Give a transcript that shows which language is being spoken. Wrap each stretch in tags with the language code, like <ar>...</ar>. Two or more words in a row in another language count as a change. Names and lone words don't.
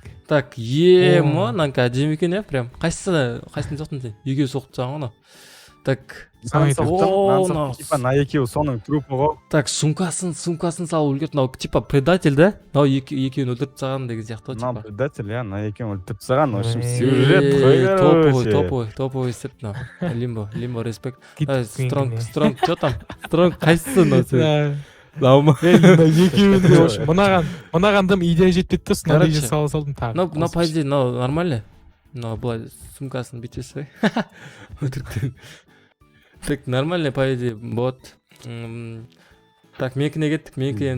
<kk>Так, мынанікі әдемі екен, прям. Қайсысын соқтың сен? Екеу соқты саған ғана. Так. Типа на екеуі соның трупы ғой. Так, сумкасын салып үлгерді. Мынау</kk> <ru>типа предатель,</ru> <kk>да? Мынау екеуін өлтіріп тастаған деген сияқты ғой, Мынау типа. предатель, на екеуін өлтіріп тастаған.</kk> <ru>В общем, сюжет қой.</ru> <kk>Топовый істеп мынау. Лимбо, респект. Стронг. Стронг,</kk> <ru>что там?</ru> <kk>Стронг қайсысы мынау сен? Екеуінде мынаған дым идея жетпеді де, соны идея сала салдым тағы. Мынау</kk> <ru>по идее,</ru> <kk>мынау нормально. Мынау былай сумкасын бүйтесіз. Өтіріктен.</kk> <ru>Так, нормально, по идее,</ru> <kk>болады. Так, менікіне кеттік, менікі енді.</kk>